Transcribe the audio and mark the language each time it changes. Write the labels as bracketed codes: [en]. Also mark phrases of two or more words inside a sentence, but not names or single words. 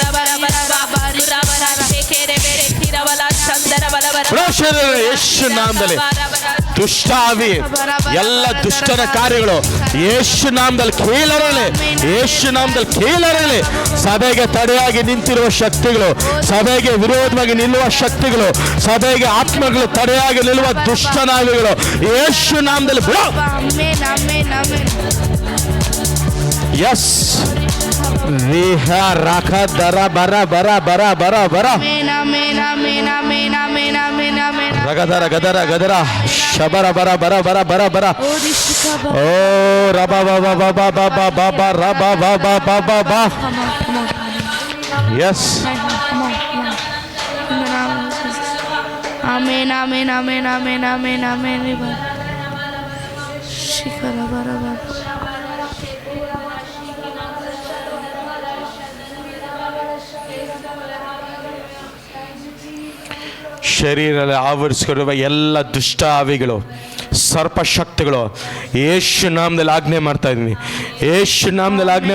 [kn] ಬಿಡೋ ಶರೀರ ಯೇಸು ನಾಮದಲ್ಲಿ ದುಷ್ಟ ಆವಿ ಎಲ್ಲ ದುಷ್ಟನ ಕಾರ್ಯಗಳು ಯೇಸು ನಾಮದಲ್ಲಿ ಕೀಳರಲಿ ಯೇಸು ನಾಮದಲ್ಲಿ ಕೀಳರಲಿ ಸಭೆಗೆ ತಡೆಯಾಗಿ ನಿಂತಿರುವ ಶಕ್ತಿಗಳು ಸಭೆಗೆ ವಿರೋಧವಾಗಿ ನಿಲ್ಲುವ ಶಕ್ತಿಗಳು ಸಭೆಗೆ ಆತ್ಮಗಳು ತಡೆಯಾಗಿ ನಿಲ್ಲುವ ದುಷ್ಟನಾವಿಗಳು ಯೇಸು ನಾಮದಲ್ಲಿ ಬಿಡು ಯಸ್ ರಿಹ ರಾಖ ದರ ಬರ ಬರ ಬರ ಬರ ಬರ ರಗದರ ಗದರ ಗದರ ಶಬರ ಬರ ಬರ ಬರ ಬರ ಬರ ಓ ರಬ ಬಬ ಬಬ ಬಬ ಬಬ ರಬ ಬಬ ಬಬ ಬ ಯಸ್ ಆಮೆನ್ ಆಮೆನ್ ಆಮೆನ್ ಆಮೆನ್ ಆಮೆನ್ ಆಮೆನ್ ಶಿಖರ ಬರ ಬರ ಶರೀರದಲ್ಲಿ ಆವರಿಸಿರುವ ಎಲ್ಲ ದುಷ್ಟ ಆವಿಗಳು ಸರ್ಪಶಕ್ತಿಗಳು ಯೇಸು ನಾಮದಲ್ಲಿ ಆಜ್ಞೆ ಮಾಡ್ತಾ ಇದ್ದೀನಿ ಯೇಸು ನಾಮದಲ್ಲಿ ಆಜ್ಞೆ